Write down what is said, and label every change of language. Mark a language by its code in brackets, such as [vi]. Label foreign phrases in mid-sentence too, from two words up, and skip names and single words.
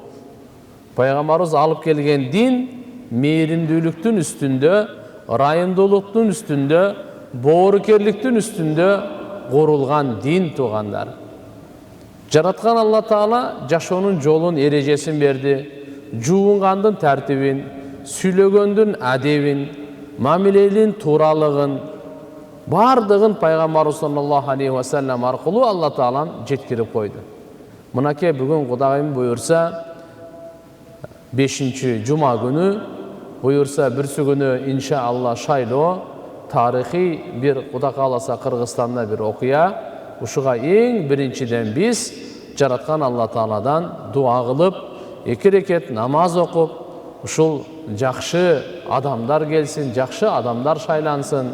[ky] Пайгамбарыбыз алып келген дин мээримдүүлүктүн үстүндө, ырайымдуулуктун үстүндө, боорукерликтин үстүндө курулган дин туугандар. Жараткан Алла Таала жашоонун жолун, эрежесин берди, жуунгандын тартибин, сүйлөгөндүн адебин, мамилелин тууралыгын, бардыгын пайгамбарыбыз [ar] صلى الله عليه وسلم [ky] аркылуу Алла Таалам жеткирип койду. Мынакей бүгүн Кудайым буйрса 5-чи жума күнү, буйрса бүрсү күнү иншаалла шайлоо, тарыхый бир Кудай кааласа Кыргызстанда бир окуя. Ушуга эң биринчиден биз жараткан Алла Тааладан дуа кылып, 2 рекет намаз окуп, ушул жакшы адамдар келсин, жакшы адамдар шайлансын.